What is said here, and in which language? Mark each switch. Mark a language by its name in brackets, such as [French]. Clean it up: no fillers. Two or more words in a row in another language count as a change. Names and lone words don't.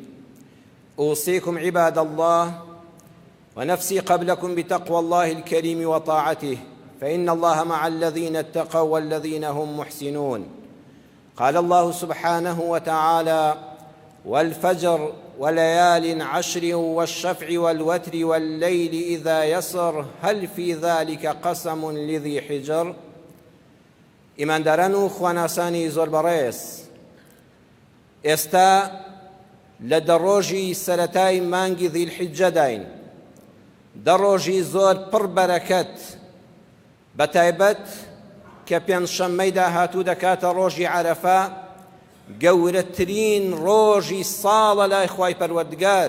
[Arabic] أوصيكم عباد الله ونفسي قبلكم بتقوى الله الكريم وطاعته، فإن الله مع الذين اتقوا والذين هم محسنون. قال الله سبحانه وتعالى: والفجر وليال عشر والشفع والوتر والليل إذا يسر هل في ذلك قسم لذي حجر. [Central Kurdish] ئیمانداران و خواناسانی زۆر بەڕێز، ئێستا لە دەڕۆژی سەرەتای مانگی ذیلحیجە داین، دەڕۆژی زۆر پڕ بەرەکەت، بەتایبەت کە پێنجشەممەی داهاتوو دەکاتە ڕۆژی عەرەفە، گەورەترین ڕۆژی ساڵە لای خوای پەروەردگار.